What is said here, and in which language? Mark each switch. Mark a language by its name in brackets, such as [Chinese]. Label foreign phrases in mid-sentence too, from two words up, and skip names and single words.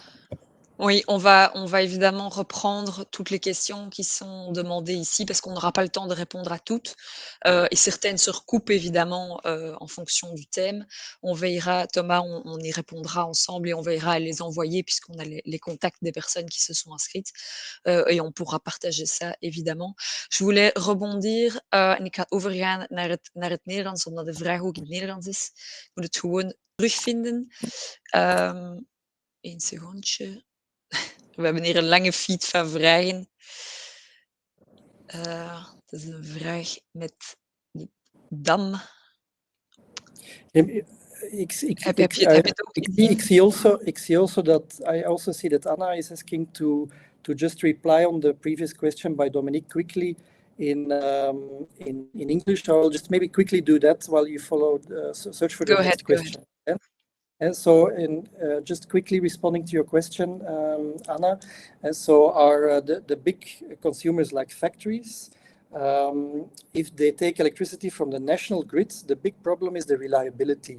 [French] Oui, on va évidemment reprendre toutes les questions qui sont demandées ici parce qu'on n'aura pas le temps de répondre à toutes et certaines se recoupent évidemment en fonction du thème. On veillera, Thomas, on y répondra ensemble et on veillera à les envoyer puisqu'on a les contacts des personnes qui se sont inscrites et on pourra partager ça évidemment. Je voulais rebondir [Dutch] en ik ga overgaan naar het Nederlands omdat de vraag ook in het Nederlands is. Ik moet het gewoon terugvinden. Eén secondje. We hebben hier een lange feed van vragen. Het is een vraag met die dam. Ik zie [English] also that I also see that Anna is asking to just reply on the previous question by Dominique quickly in English. So I'll just maybe quickly do that while you follow search for the next question. And so, just quickly responding to your question, Anna, and so the big consumers like factories, if they take electricity from the national grids, the big problem is the reliability.